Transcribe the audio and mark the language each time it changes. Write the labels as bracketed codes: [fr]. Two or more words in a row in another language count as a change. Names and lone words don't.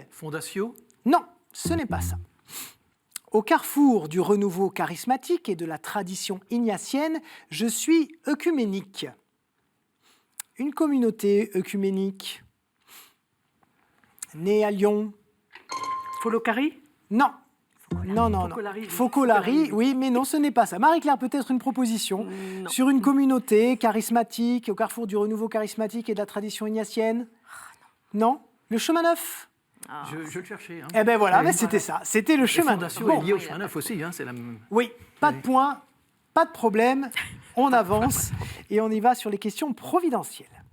[fr] Fondatio. non, ce n'est pas ça. Au carrefour du renouveau charismatique et de la tradition ignatienne, je suis œcuménique. Une communauté œcuménique, née à Lyon. Folocari? Non. Non. Focolari. Focolari, oui, mais non, ce n'est pas ça. Marie-Claire, peut-être une proposition Non. sur une communauté charismatique, au carrefour du renouveau charismatique et de la tradition ignatienne? Non. Le chemin neuf? Je le cherchais. Hein. Eh bien voilà, mais c'était ça, c'était le La chemin. fondation est liée au chemin neuf aussi. Hein, c'est la même... Oui, pas de point, pas de problème, on avance et on y va sur les questions providentielles.